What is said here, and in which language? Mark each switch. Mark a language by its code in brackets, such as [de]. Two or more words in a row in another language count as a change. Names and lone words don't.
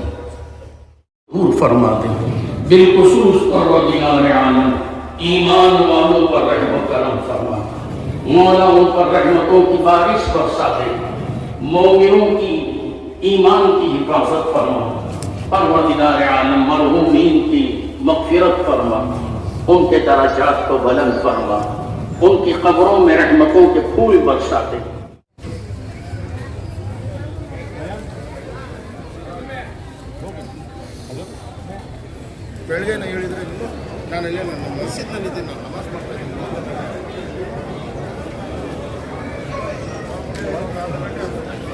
[hi] दूर फरमा दे बिलखुसूस परवरदिगार आलम ईमान वालों पर रहम करम फरमा, मौला उन पर रहमतों की बारिश बरसा दे, मोमिनों की ईमान की हिफाजत फरमा। परवरदिगार आलम मरहूमीन की मग़फ़िरत फरमा, उनके दराजात को बुलंद फरमा, उनकी कब्रों में रहमतों के फूल बरसा दे। [kn] ಬೆಳಗ್ಗೆ ಹೇಳಿದ್ರೆ ನಾನು ಇಲ್ಲೇ ನನ್ನ ಮಸ್ಜಿದ್ನಲ್ಲಿದ್ದೀನಿ, ನಾನು ನಮಾಜ್ ಮಾಡ್ತಾ ಇದ್ದೀನಿ.